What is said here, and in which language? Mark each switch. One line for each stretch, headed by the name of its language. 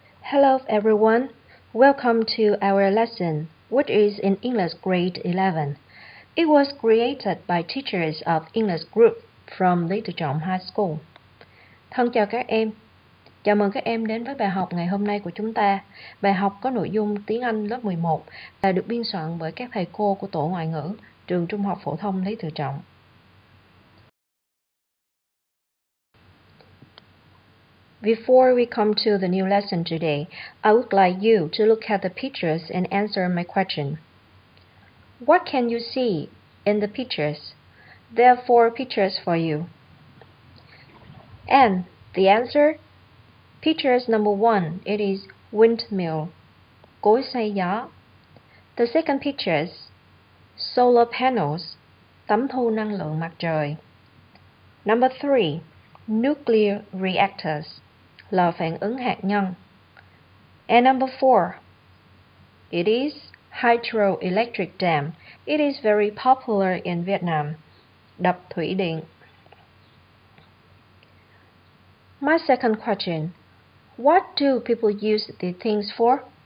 English: Hello everyone, welcome to our lesson, which is in English grade 11. It was created by teachers of English group from Lý Tự Trọng High School.
Vietnamese: Thân chào các em, chào mừng các em đến với bài học ngày hôm nay của chúng ta. Bài học có nội dung tiếng Anh lớp 11 và được biên soạn bởi các thầy cô của tổ ngoại ngữ trường Trung học phổ thông Lý Tự Trọng.
English: Before we come to the new lesson today, I would like you to look at the pictures and answer my question. What can you see in the pictures? There are 4 pictures for you. And the answer? Pictures number 1, it is windmill,
Vietnamese: cối xay gió.
English: The second pictures, solar panels,
Vietnamese: tấm thu năng lượng mặt trời.
English: Number 3, nuclear reactors,
Vietnamese: lò phản ứng hạt nhân.
English: And number 4, it is hydroelectric dam. It is very popular in Vietnam.
Vietnamese: Đập thủy điện.
English: My second question, what do people use these things for?